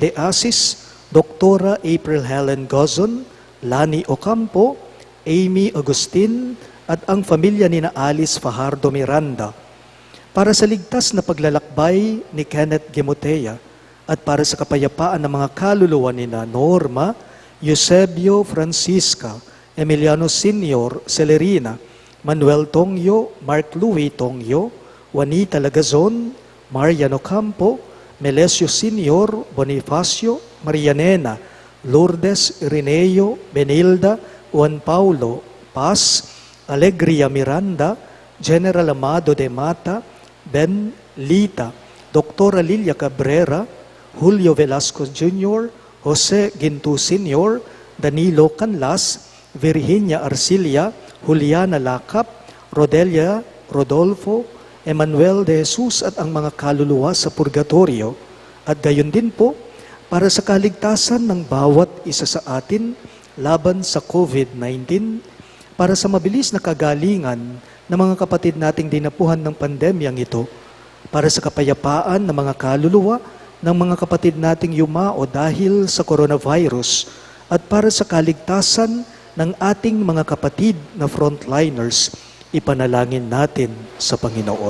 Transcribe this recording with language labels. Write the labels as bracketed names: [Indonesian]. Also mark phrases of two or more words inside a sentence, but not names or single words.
[Filipino] De Asis, Doktora April Helen Gozon, Lani Ocampo, Amy Agustin, at ang pamilya ni na Alice Fajardo Miranda. Para sa ligtas na paglalakbay ni Kenneth Gemotea at para sa kapayapaan ng mga kaluluwa ni na Norma, Eusebio Francisca, Emiliano Senior Celerina, Manuel Tongyo, Mark Louis Tongyo, Juanita Lagazon, Marian Ocampo, Melesio Senior, Bonifacio, Marianena, Lourdes Irineo, Benilda, Juan Paulo, Paz, Alegria Miranda, General Amado de Mata, Ben Lita, Dr. Lilia Cabrera, Julio Velasco Jr., Jose Gintu Sr., Danilo Canlas, Virginia Arcilia, Juliana Lacap, Rodelia Rodolfo, Emmanuel de Jesus at ang mga kaluluwa sa purgatorio, at gayon din po para sa kaligtasan ng bawat isa sa atin laban sa COVID-19, para sa mabilis na kagalingan ng mga kapatid nating dinapuhan ng pandemyang ito, para sa kapayapaan ng mga kaluluwa ng mga kapatid nating yumao dahil sa coronavirus, at para sa kaligtasan ng ating mga kapatid na frontliners, ipanalangin natin sa Panginoon.